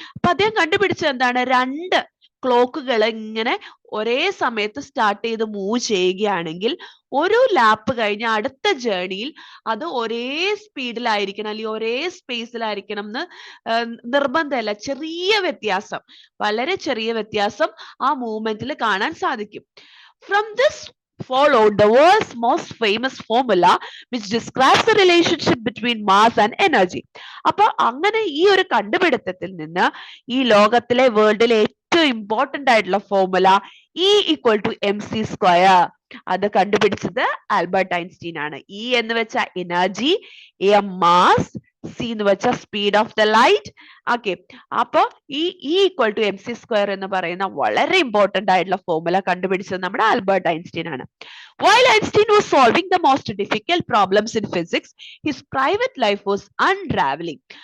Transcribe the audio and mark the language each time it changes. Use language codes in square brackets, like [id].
[ml] അപ്പൊ അദ്ദേഹം കണ്ടുപിടിച്ചത് എന്താണ്? രണ്ട് ക്ലോക്കുകൾ ഇങ്ങനെ ഒരേ സമയത്ത് സ്റ്റാർട്ട് ചെയ്ത് മൂവ് ചെയ്യുകയാണെങ്കിൽ ഒരു ലാപ്പ് കഴിഞ്ഞ് അടുത്ത ജേർണിയിൽ അത് ഒരേ സ്പീഡിലായിരിക്കണം അല്ലെങ്കിൽ ഒരേ സ്പേസിലായിരിക്കണം എന്ന് നിർബന്ധമല്ല. ചെറിയ വ്യത്യാസം, വളരെ ചെറിയ വ്യത്യാസം ആ മൂവ്മെന്റിൽ കാണാൻ സാധിക്കും. [en] From this followed the world's most famous formula which describes the relationship between mass and energy. [ml] അപ്പൊ അങ്ങനെ ഈ ഒരു കണ്ടുപിടുത്തത്തിൽ നിന്ന് ഈ ലോകത്തിലെ വേൾഡിലെ ഏറ്റവും ഇമ്പോർട്ടന്റ് ആയിട്ടുള്ള formula E equal to mc², അത് കണ്ടുപിടിച്ചത് ആൽബർട്ട് ഐൻസ്റ്റീൻ ആണ്. E എന്ന് വെച്ച എനർജി, M മാസ്, C എന്ന് വെച്ച speed of the light. Okay, അപ്പൊ ഈ E equal to mc² എന്ന് പറയുന്ന വളരെ ഇമ്പോർട്ടന്റ് ആയിട്ടുള്ള ഫോർമുല കണ്ടുപിടിച്ചത് നമ്മുടെ ആൽബർട്ട് ഐൻസ്റ്റീൻ ആണ്. [en] While Einstein was solving the most difficult problems in physics, his private life was unraveling.